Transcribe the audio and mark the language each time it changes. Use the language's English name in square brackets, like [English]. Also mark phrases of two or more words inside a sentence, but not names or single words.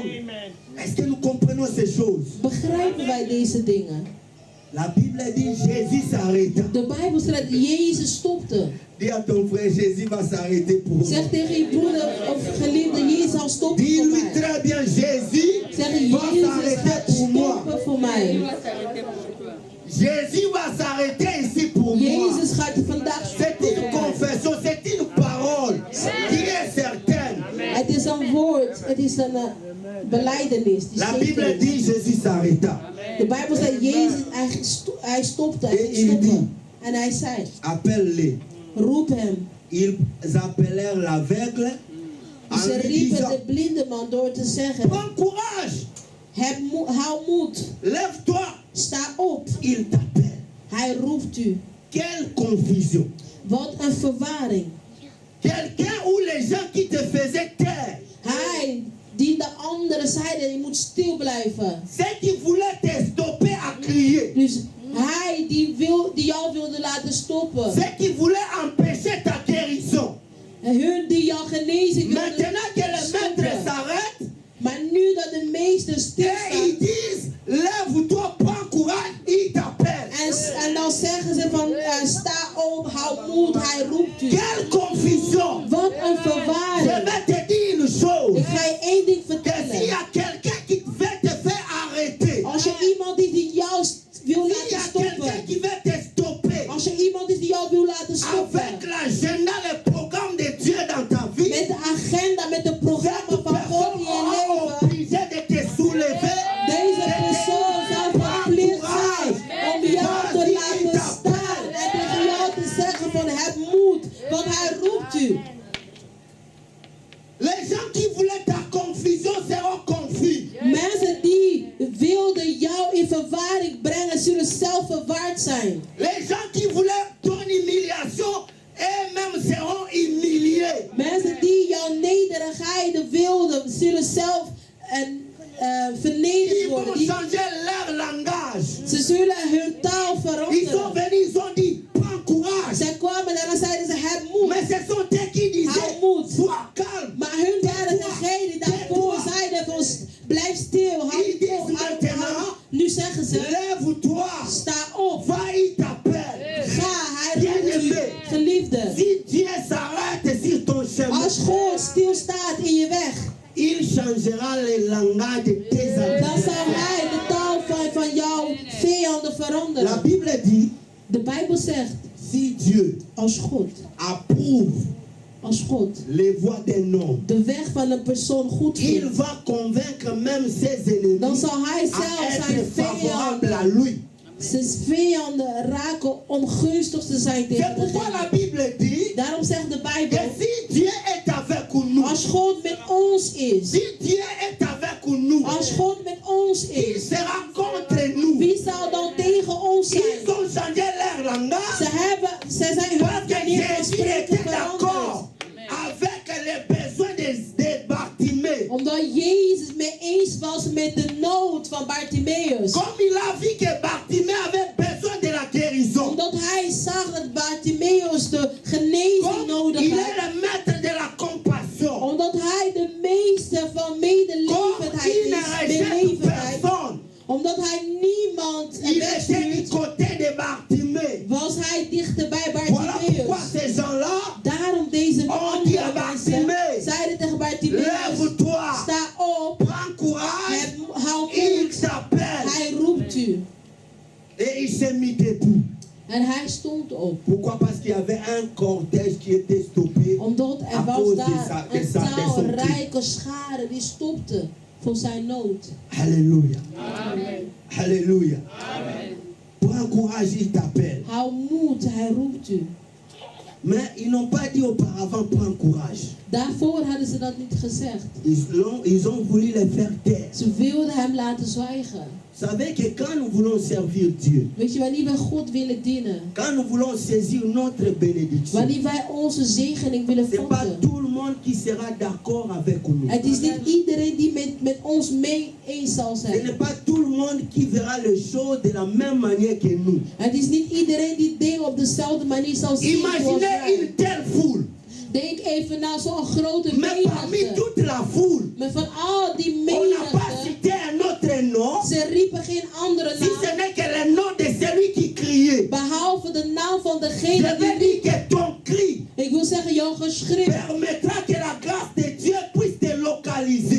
[French] Est-ce que nous comprenons ces choses? [Dutch] Begrijpen wij deze dingen? [French] La Bible dit Jésus s'arrêta. [Dutch] De Bijbel zegt Jezus stopte. [French] Dis à ton frère, Jésus va s'arrêter pour moi. [Dutch] Zeg tegen je broeder of geliefde, Jezus zal stoppen voor [French] Dis-lui [Dutch] mij. [French] très bien, Jésus [Dutch] Zeg [French] va [Dutch] Jezus [French] s'arrêter [Dutch] gaat [French] pour moi. [Dutch] stoppen voor mij. [French] Jésus va s'arrêter ici pour moi. [Dutch] Jezus gaat vandaag [French] C'est [Dutch] stoppen [French] une [Dutch] voor mij. [French] confession, c'est une parole qui est certaine. [Dutch] Het is een woord, het is een belijdenis. Die [French] La [Dutch] zeker [French] Bible [Dutch] is. [French] dit Jésus s'arrêta. [Dutch] De Bijbel zegt Jezus, hij stopte, hij ging stoppen. En hij zei, [French] Appelle-les. [Dutch] roep hem. [French] Ils appelèrent l'aveugle en [Dutch] Ze [French] lui [Dutch] riepen [French] disant, [Dutch] de blinde man door te zeggen, [French] prends courage, [Dutch] hou moed, [French] lève-toi, [Dutch] sta op. [French] il t'appelle. [Dutch] Hij roept u. [French] Quelle confusion. [Dutch] Wat een verwarring. [French] Quelqu'un ou les gens qui te faisaient taire, [Dutch] Hij die de anderen zeiden, je moet stil blijven. [French] ceux qui voulaient te stopper à crier, [Dutch] Dus hij die jou wilde laten stoppen. [French] ceux qui voulaient empêcher ta guérison. [Dutch] En hun die jou genezing wilden [French] Maintenant que le maître [Dutch] stoppen. [French] s'arrête, [Dutch] Maar nu dat de meester [French] et ils [Dutch] stilstaat. [French] disent, lève-toi, prends courage, il t'appelle. [Dutch] En dan zeggen ze van sta op, hou moed, hij roept u. [French] Quelle confusion. [Dutch] Wat een [French] Je [Dutch] verwarring. [French] vais te dire une chose. [Dutch] Ik ga je één ding [French] Que s'il y [Dutch] vertellen. [French] a quelqu'un qui veut te faire arrêter, [Dutch] Als je iemand is die jou wil [French] s'il y [Dutch] laten [French] a quelqu'un [Dutch] stoppen. [French] qui veut te stopper, [Dutch] Als je iemand is die jou wil laten stoppen. [French] avec l'agenda, le programme de Dieu dans ta vie, [Dutch] Met de agenda, met het programma [French] cette [Dutch] van God [French] personne [Dutch] in je [French] aura [Dutch] leven. [French] obligé de te soulever. [Dutch] Deze persoon zou verplicht zijn om jou te laten staan. En tegen jou te zeggen van heb moed, want hij roept u. [French] Les gens qui voulaient ta confusion seront confus. [Dutch] Mensen die wilden jou in verwarring brengen, zullen zelf verwaard zijn. [French] Les gens qui voulaient ton humiliation, eux-mêmes seront humiliés. [Dutch] Mensen die jouw nederigheden wilden, zullen zelf vernederd [French] Ils vont [Dutch] worden. [French] changer leur langage. [Dutch] Ze zullen hun taal [French] Ils sont [Dutch] veranderen. [French] venus, ils ont dit, prends courage. [Dutch] Zij kwamen en dan zeiden ze heb moed. [French] Mais ce sont eux qui disaient, [Dutch] Hou moed. [French] sois calme. [Dutch] Maar hun waren degene die daarvoor zeiden van blijf stil, hou hou. Nu zeggen ze, [French] Lève-toi. [Dutch] sta op, [French] Va, il t'appelle. [Dutch] ga, hij roept u, geliefde. [French] Si Dieu s'arrête sur ton chemin, [Dutch] Als God stilstaat in je weg, [French] il changera le langage de tes [Dutch] dan [French] ennemis. [Dutch] zal hij de taal van jouw vijanden [French] La [Dutch] veranderen. [French] Bible dit, [Dutch] De Bijbel zegt, [French] si Dieu [Dutch] als [French] approuve [Dutch] God [French] les voies d'un homme, [Dutch] de weg van een persoon goed [French] il [Dutch] vindt, [French] va convaincre même ses [Dutch] dan [French] ennemis [Dutch] zal hij [French] à [Dutch] zelf [French] être [Dutch] zijn [French] favorable à [Dutch] vijanden, [French] lui. [Dutch] zijn vijanden raken ongunstig te zijn [French] C'est [Dutch] tegen [French] pourquoi la [Dutch] degene. [French] Bible dit [Dutch] Daarom zegt de [French] que [Dutch] Bijbel, [French] si Dieu est avec nous, [Dutch] als God met ons is, [French] si Dieu est avec nous, [Dutch] als God met ons [French] il [Dutch] is, [French] sera contre nous. [Dutch] wie zal dan tegen ons zijn? [French] Ils ont changé leur langage [Dutch] Ze zijn hun [French] parce que [Dutch] manier van [French] Jésus [Dutch] spreken [French] était [Dutch] veranderd. [French] d'accord avec les besoins de Bartimée. [Dutch] Omdat Jezus mee eens was met de nood van Bartimaeus. [French] Comme il a vu que Bartimée avait besoin de la guérison, [Dutch] Omdat hij zag dat Bartimaeus de genezing [French] Comme [Dutch] nodig [French] il [Dutch] had. [French] est le maître de la compassion. [Dutch] Omdat hij de meester van [French] Comme [Dutch] medelevendheid [French] il ne [Dutch] is. [French] rejette [Dutch] Medelevendheid. [French] personne. [Dutch] Omdat hij niemand [French] Il était du [Dutch] wegstuurt, [French] côté de Bartimée. [Dutch] was hij dichter bij [French] Voilà pourquoi [Dutch] Bartimaeus. [French] ces gens-là, [Dutch] Daarom deze Oh, die andere mensen Bartimaeus. zeiden tegen Bartimaeus, [French] lève-toi, [Dutch] sta op, [French] prends courage, [Dutch] hou [French] il [Dutch] moed, [French] t'appelle. [Dutch] hij roept u. [French] Et il s'est mis debout. [Dutch] En hij stond op. [French] Pourquoi? Parce qu'il y avait un cortège qui était stoppé [Dutch] Omdat er [French] à [Dutch] was [French] cause [Dutch] daar [French] de [Dutch] een [French] son cri. [Dutch] talrijke schare die stopte voor zijn nood. [French] Alléluia. Alléluia. Prends courage, il t'appelle. [Dutch] Hou moed, hij roept u. [French] Mais ils n'ont pas dit auparavant prends courage. [Dutch] Daarvoor hadden ze dat niet gezegd. [French] Ils ont voulu les faire taire. [Dutch] Ze wilden hem laten zwijgen. [French] Vous savez que quand nous voulons servir Dieu, [Dutch] Weet je, wanneer wij God willen dienen, [French] quand nous voulons saisir notre bénédiction, [Dutch] wanneer wij onze zegening willen [French] c'est pas [Dutch] vatten, [French] tout le monde qui sera d'accord avec nous. [Dutch] het is niet iedereen die met ons mee eens zal [French] Ce [Dutch] zijn. [French] n'est pas tout le monde qui verra les choses de la même manière que nous. [Dutch] Het is niet iedereen die dingen op dezelfde manier zal zien zoals [French] Imaginez [Dutch] wij. [French] une telle foule. [Dutch] Denk even naar zo'n grote [French] Mais parmi [Dutch] menigte. [French] toute la foule, [Dutch] Maar van al die [French] on n'a pas [Dutch] menigte, [French] cité un autre nom, [Dutch] ze riepen geen andere [French] si ce [Dutch] naam, [French] n'est que le nom de celui qui criait. [Dutch] behalve de naam van [French] Je [Dutch] degene die [French] veux dire que ton cri [Dutch] Ik wil zeggen, jouw geschrift [French] permettra que la grâce de Dieu puisse te localiser.